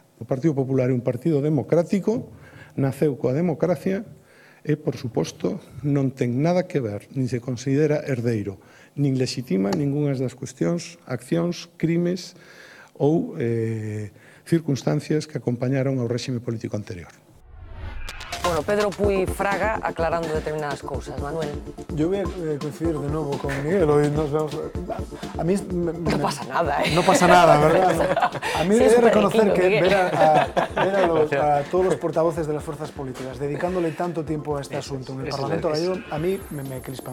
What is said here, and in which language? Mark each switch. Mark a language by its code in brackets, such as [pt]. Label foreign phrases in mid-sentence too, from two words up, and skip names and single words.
[gl] O Partido Popular é un partido democrático, naceu coa democracia e, por suposto, non ten nada que ver, nin se considera herdeiro, nin legitima ningunhas das cuestións, accións, crimes ou circunstancias que acompañaron ao réxime político anterior. Bueno, Bueno, Pedro Puy Fraga aclarando determinadas cousas. Manuel. [es] Yo voy a coincidir de nuevo con Miguel. Hoy nos vemos... A mí... No pasa nada, ¿eh? No pasa nada, ¿verdad? A mí Sí, he de es reconocer que Miguel. a todos los portavoces de las fuerzas políticas dedicándole tanto tiempo a este asunto en el Parlamento gallego, a mí me crispa.